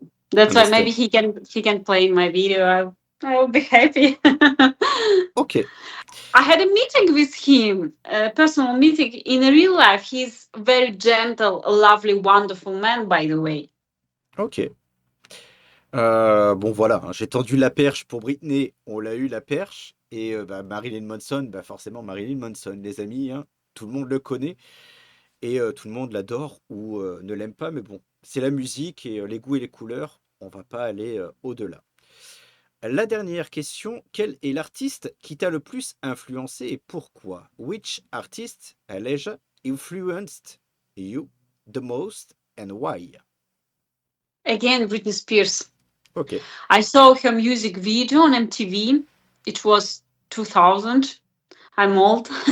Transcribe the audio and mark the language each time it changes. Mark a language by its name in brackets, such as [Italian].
[English] That's why maybe Understand. he can play in my video. I will be happy. Okay. I had a meeting with him, a personal meeting in real life. He's very gentle, a lovely, wonderful man, by the way. Ok. [French] Bon voilà, hein, j'ai tendu la perche pour Britney, on l'a eu la perche. Et bah, Marilyn Manson, bah, forcément Marilyn Manson, les amis, hein, tout le monde le connaît. Et tout le monde l'adore ou ne l'aime pas, mais bon, c'est la musique et les goûts et les couleurs, on va pas aller au-delà. La dernière question, quel est l'artiste qui t'a le plus influencé et pourquoi? [English] Which artist, Aleja, influenced you the most and why? Again, Britney Spears. Ok, I saw her music video on MTV. It was 2000. I'm old.